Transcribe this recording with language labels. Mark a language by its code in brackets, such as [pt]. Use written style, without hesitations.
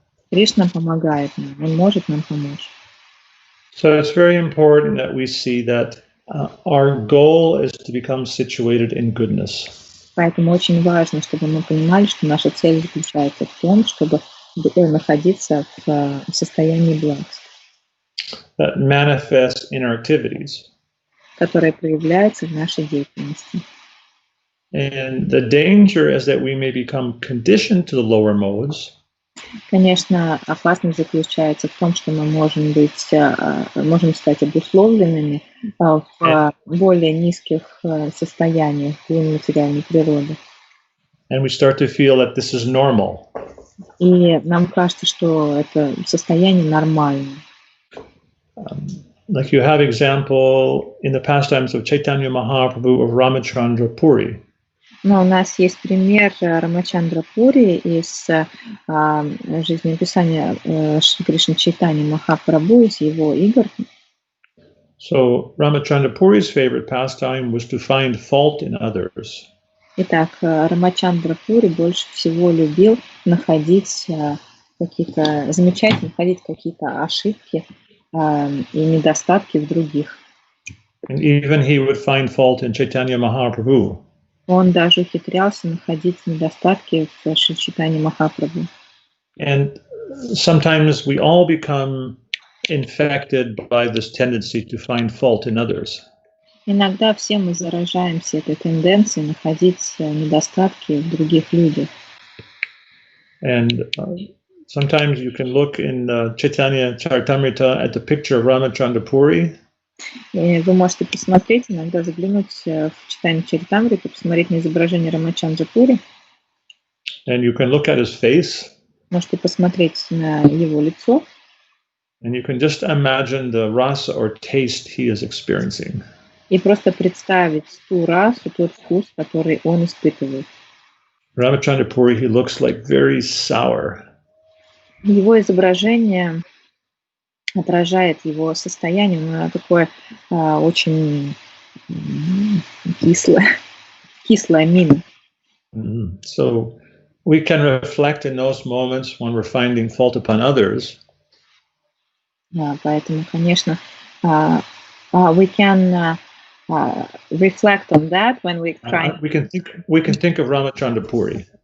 [ru] Кришна помогает нам, он может нам помочь. [en] So it's very important that we see that our goal is to become situated in goodness. [ru] Поэтому очень важно, чтобы мы понимали, что наша цель заключается в том, чтобы находиться в состоянии благости. [en] That manifests in our activities. [ru] Которое проявляется в нашей деятельности. [en] And the danger is that we may become conditioned to the lower modes. [ru] Конечно, опасность заключается в том, что мы можем стать обусловленными в более низких состояниях материальной природы. [en] And we start to feel that this is normal. [ru] И нам кажется, что это состояние нормальное. [en] Like you have example in the pastimes of Chaitanya Mahaprabhu of Ramachandra Puri. [ru] Но у нас есть пример Рамачандра Пури из жизнеописания Шри Кришны Чайтаньи Махапрабху из его игр. [en] So Ramachandra Puri's favorite pastime was to find fault in others. [ru] Итак, Рамачандра Пури больше всего любил находить находить какие-то ошибки и недостатки в других. [en] And even he would find fault in Chaitanya Mahaprabhu. [ru] Он даже ухитрялся находить недостатки в Шри Чайтаньи Махапрабху. [en] And sometimes we all become infected by this tendency to find fault in others. [ru] Иногда все мы заражаемся этой тенденцией находить недостатки в других людях. [en] And sometimes you can look in Chaitanya Charitamrita at the picture of Ramachandra Puri. [ru] И вы можете посмотреть, иногда заглянуть в читание Чаритамриты, посмотреть на изображение Рамачандра Пури. [en] And you can look at his face. [ru] Можете посмотреть на его лицо. [en] And you can just imagine the rasa or taste he is experiencing. [ru] И просто представить ту расу, тот вкус, который он испытывает. [en] Ramachandra Puri, he looks like very sour. [ru] Его изображение отражает его состояние, оно такое очень кислое мина. [en] So we can reflect in those moments when we're finding fault upon others. [ru] Поэтому, конечно, [en] we can reflect on that when we try. We can think of Ramachandra Puri.